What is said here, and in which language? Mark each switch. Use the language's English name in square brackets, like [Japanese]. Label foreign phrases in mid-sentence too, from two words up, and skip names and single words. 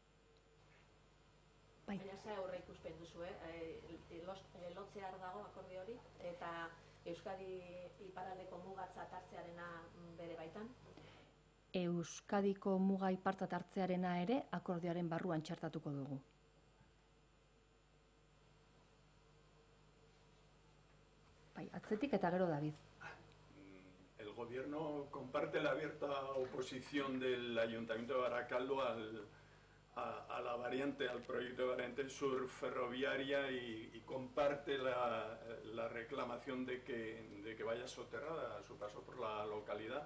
[Basque] Baina ze aurre ikusten duzu, lotzear dago akordio hori, eta Euskadi iparraldeko mugatzat hartzearena bere baitan? Euskadiko muga ipartzat hartzearena ere akordioaren barruan txertatuko dugu. Atzetik eta gero David. [Spanish] El gobierno comparte la abierta oposición del Ayuntamiento de Barakaldo a la variante, al proyecto de variante sur ferroviaria y comparte la reclamación de que vaya soterrada a su paso por la localidad.